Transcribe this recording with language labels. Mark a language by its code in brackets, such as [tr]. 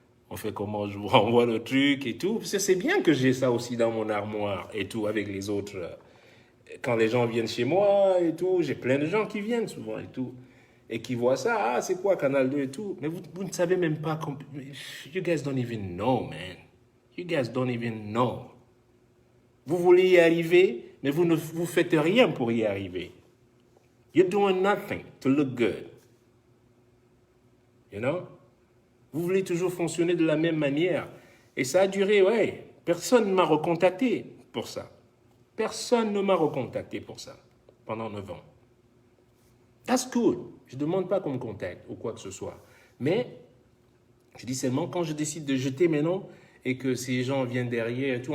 [fr] On fait comment, je vous renvoie le truc et tout. Parce que c'est bien que j'ai ça aussi dans mon armoire et tout avec les autres. Quand les gens viennent chez moi et tout, j'ai plein de gens qui viennent souvent et tout. Et qui voient ça, ah, c'est quoi Canal 2 et tout. Mais vous ne savez même pas. [en] You guys don't even know, man. You guys don't even know. [fr] Vous voulez y arriver, mais vous ne vous faites rien pour y arriver. [en] You're doing nothing to look good. You know? [fr] Vous voulez toujours fonctionner de la même manière. Et ça a duré, ouais. Personne ne m'a recontacté pour ça. Personne ne m'a recontacté pour ça pendant 9 ans. [en] That's good. [fr] Je ne demande pas qu'on me contacte ou quoi que ce soit. Mais je dis seulement quand je décide de jeter mes noms et que ces gens viennent derrière et tout.